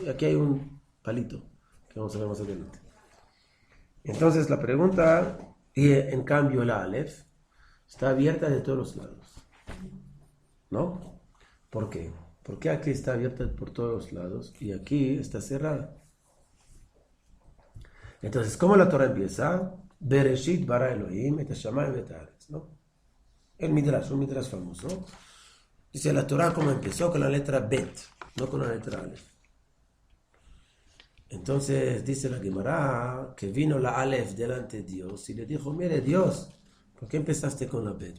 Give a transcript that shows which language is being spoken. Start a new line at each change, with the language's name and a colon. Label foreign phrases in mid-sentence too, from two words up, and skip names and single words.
Spanish: Y aquí hay un palito que vamos a ver más adelante. Entonces la pregunta, y en cambio la Aleph, está abierta de todos los lados, ¿no? ¿Por qué? Porque aquí está abierta por todos los lados y aquí está cerrada. Entonces, ¿cómo la Torah empieza?
Hebrew: בראשית ברא אלהים את השמים את הארץ,
Spanish: ¿no? El Midrash, un Midrash famoso. Dice la Torah cómo empezó con la letra Bet, no con la letra Aleph. Entonces dice la Gemara que vino la Aleph delante de Dios y le dijo, mire Dios, ¿por qué empezaste con la Bet?